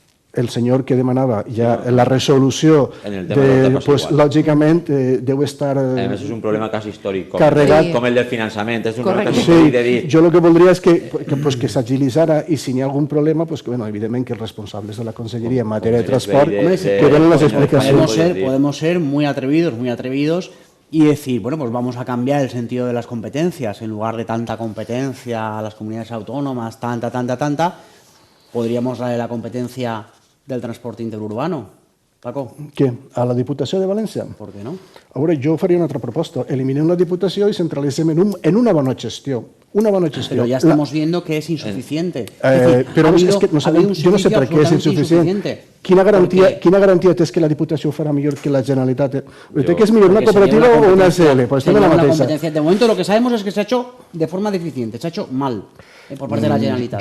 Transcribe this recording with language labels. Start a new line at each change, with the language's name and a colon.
Catalan: El senyor que demanava ja la resolució, pues, lògicament deu estar... A més, és un problema quasi històric, com el del finançament. És un problema quasi històric de dir... Jo el que voldria és que s'agilitzara i si n'hi ha algun problema, pues, que, bueno, evidentment que els responsables de la Conselleria en matèria de transport que donen les explicacions.
Spanish: Podemos ser muy atrevidos y decir, bueno, pues vamos a cambiar el sentido de las competencias. En lugar de tanta competencia a las comunidades autónomas, tanta, podríamos darle la competencia del transporte interurbano. Paco.
Catalan: Què? A la Diputació de València? Per què no? A veure, jo faria una altra proposta. Eliminem la Diputació y centralicem en una bona gestió. Una bona gestió.
Spanish: Pero ya estamos viendo que es insuficiente.
Catalan: Però és que no sabem, jo no sé per què és insuficient. Quina garantia té que la Diputació ho farà millor que la Generalitat? ¿Té que és millor una cooperativa o una SL? Pues estem en la mateixa.
Spanish: De momento lo que sabemos es que se ha hecho de forma deficiente, se ha hecho mal por parte de la Generalitat.